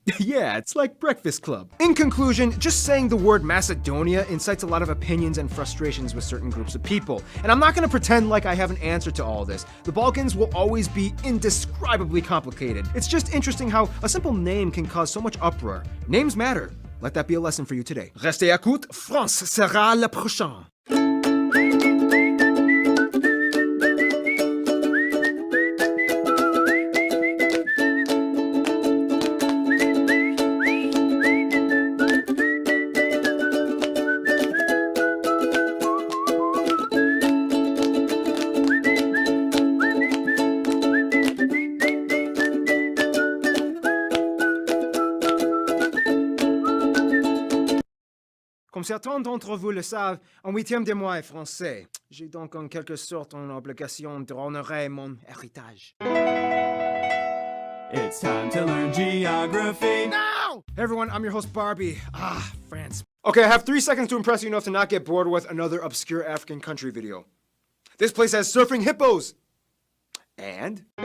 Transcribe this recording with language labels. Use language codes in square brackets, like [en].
[en] Yeah, it's like Breakfast Club. In conclusion, just saying the word Macedonia incites a lot of opinions and frustrations with certain groups of people. And I'm not gonna pretend like I have an answer to all this. The Balkans will always be indescribably complicated. It's just interesting how a simple name can cause so much uproar. Names matter. Let that be a lesson for you today. [fr] Restez à l'écoute, France sera le prochain. Comme certains d'entre vous le savent, en 8e de mois est français. J'ai donc en quelque sorte une obligation d'honorer mon héritage. [en] It's time to learn geography now! Hey everyone, I'm your host Barbie. France. Okay, I have 3 seconds to impress you enough to not get bored with another obscure African country video. This place has surfing hippos! And...